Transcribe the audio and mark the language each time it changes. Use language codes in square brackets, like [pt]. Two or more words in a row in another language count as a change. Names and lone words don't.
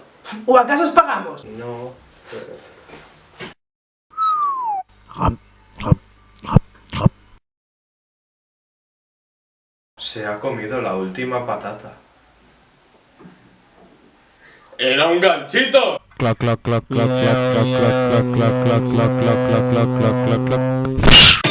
[es] ¿O acaso os pagamos? No. Se ha comido la última patata. ¡Era un ganchito! Clac, clac, clac, clac, clac, clac, clac, clac, clac, clac, clac, clac, clac, clac, clac.